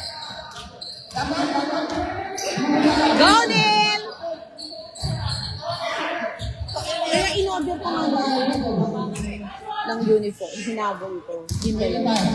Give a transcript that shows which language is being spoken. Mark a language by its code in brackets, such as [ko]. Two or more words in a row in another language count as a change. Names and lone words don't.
[en] Go, Neil! [tl] in-order ko ng uniform. Hinabol ko. Yun na lang.